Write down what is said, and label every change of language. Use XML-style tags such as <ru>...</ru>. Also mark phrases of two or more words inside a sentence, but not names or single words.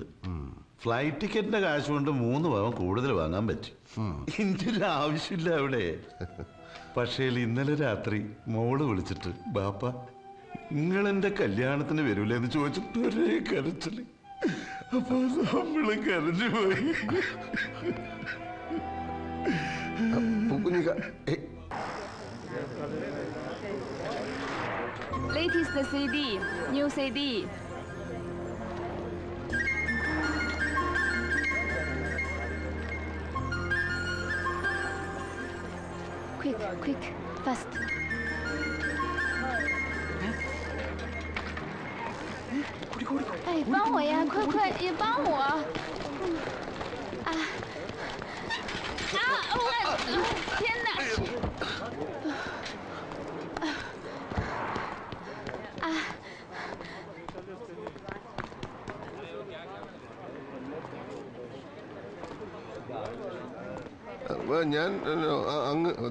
<ml>ഫ്ലൈറ്റ് ടിക്കറ്റിന്റെ കാശ് കൊണ്ട് 3 പവൻ കൂടുതൽ വാങ്ങാൻ പറ്റും. എന്റെ ഒരു ആവശ്യമില്ല അവിടെ. പക്ഷേ ഇന്നലെ രാത്രി മോള് വിളിച്ചിട്ട്, ബാപ്പ നിങ്ങൾ എന്റെ കല്യാണത്തിന് വരൂലെന്ന് ചോദിച്ചിട്ട് ഒരേ കരച്ചില്. അപ്പൊ നമ്മള് കരഞ്ഞു പോയി.</ml> <en>Latest CD, new CD. Quick, fast.</en> <zh>哎，帮我呀，快，也帮我！啊！天哪！</zh> <ml>ഞാൻ അങ്ങ്</ml>